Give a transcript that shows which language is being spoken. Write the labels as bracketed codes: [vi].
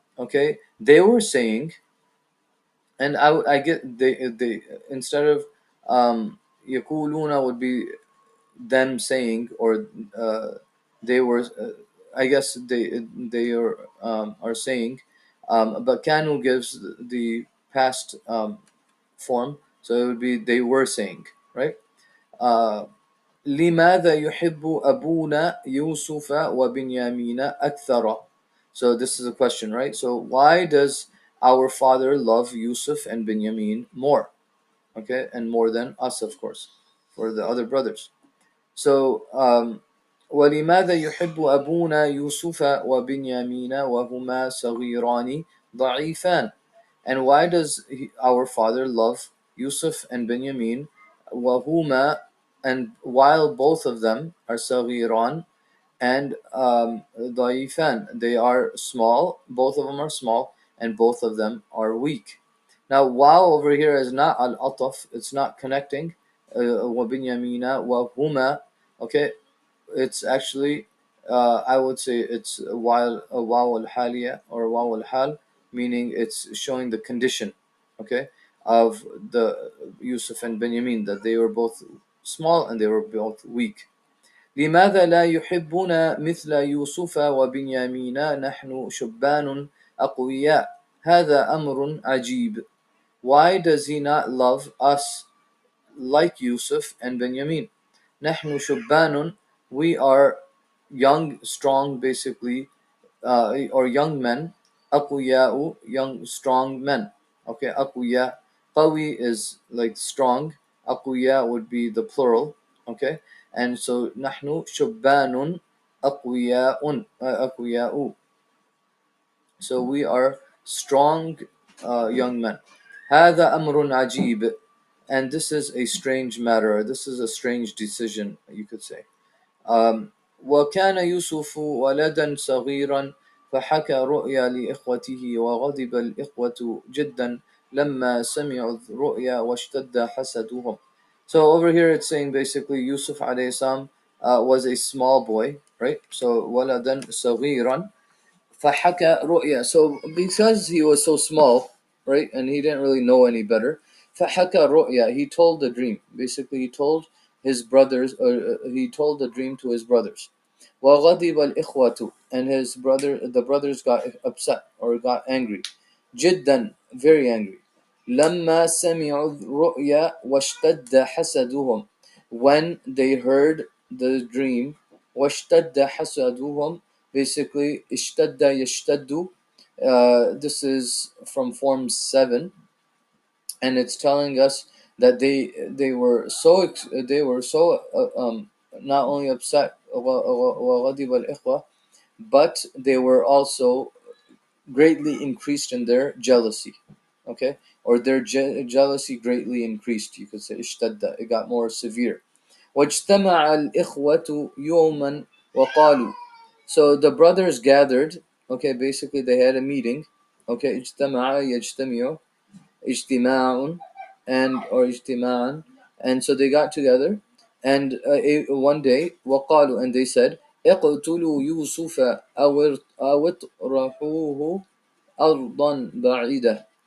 [en] Okay, they were saying, and I get they instead of يقولون would be them saying, or they were I guess they are saying, but kanu gives the past form, so it would be they were saying, right? [ar] uh, لماذا يحب أبونا يوسف وبنيامين أكثر. [en] So this is a question, right? So why does our father love Yusuf and Benjamin more? Okay, and more than us, of course, for the other brothers. [ar] So ولماذا يحب أبونا يوسف وبنيامين وهما صغيران ضعيفان. [en] And why does our father love Yusuf and Benjamin وهما, and while both of them are صغيران and ضعيفان, they are small, both of them are small, and both of them are weak. Now wow over here is not al-ataf, it's not connecting [ar] وبنيامين وهما. [en] Okay, it's actually I would say it's while a waw al haliya or waw al hal, meaning it's showing the condition, okay, of the Yusuf and Benjamin, that they were both small and they were both weak. [ar] لماذا لا يحبنا مثل يوسف وبنيامين نحن شبان أقوياء هذا أمر عجيب. [en] Why does he not love us like Yusuf and Benjamin? [ar] نحن شبان, [en] we are young, strong, basically, or young men. أقوياء, young, strong men. Okay, أقوياء. قوي is like strong. أقوياء would be the plural. Okay, and so [ar] نحن شبان أقوياء أقوياء. [en] So we are strong young men. [ar] هذا أمر عجيب, [en] and this is a strange matter. This is a strange decision, you could say. [ar] وكان يوسف ولدا صغيرا فحكى رؤيا لإخوته وغضب الإخوة جدا لما سمعوا الرؤيا واشتد حسدهم. [en] So over here it's saying basically Yusuf alayhi salam was a small boy, right? [ar] So ولدا صغيرا فحكى رؤيا. [en] So because he was so small, right, and he didn't really know any better, [ar] فحكى رؤيا, [en] he told the dream. Basically, he told his brothers, or he told the dream to his brothers. [ar] وغضب الإخوة, [en] and the brothers got upset or got angry. جدا, very angry. [ar] لما سمعوا الرؤيا واشتد حسدهم, [en] when they heard the dream [ar] واشتد حسدهم. Basically, اشتد يشتد. [en] This is from Form 7, and it's telling us that they were so not only upset [ar] وغضب الإخوة, [en] but they were also greatly increased in their jealousy. Okay, or their jealousy greatly increased, you could say اشتد, it got more severe. [ar] واجتمع الإخوة يوما وقالوا. [en] So the brothers gathered. Okay, basically they had a meeting. Okay, [ar] اجتمع يجتمع اجتماع [en] and or اجتماعا, and so they got together, and one day وقالوا, and they said [ar] اقتلوا يوسف أو اطرحوه أرضا بعيدة.